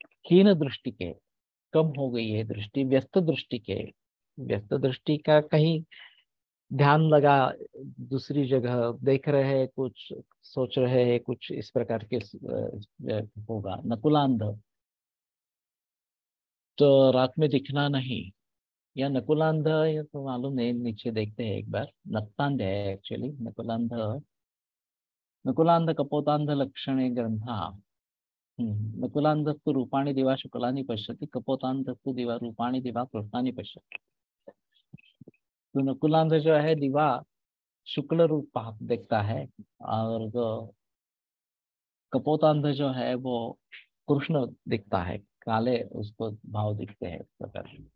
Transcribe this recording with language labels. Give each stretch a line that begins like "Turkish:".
Hindi: हीन दृष्टि के, कम हो गई है दृष्टि। व्यस्त दृष्टि के, व्यस्त दृष्टि का कहीं ध्यान लगा, दूसरी जगह देख रहे हैं, कुछ सोच रहे हैं, कुछ इस प्रकार के होगा। नकुलांध, तो रात में दिखना नहीं, या नकुलांध, या तो मालूम नहीं, नीचे देखते हैं एक बार। नक्तांध है एक्चुअली नकुलांध।
Sanskrit: नकुलांध कपोतांध लक्षणे ग्रंथा। नकुलांधस्तु रूपाणि दिवा शुक्लानि पश्यति, कपोतांधस्तु दिवा रूपाणि दिवा कृष्णानि पश्यति।
Hindi: तो नकुलांध जो है दिवा शुक्ल रूप देखता है, और जो कपोतांध जो है वो कृष्ण दिखता है, काले उसको भाव दिखते हैं इस प्रकार।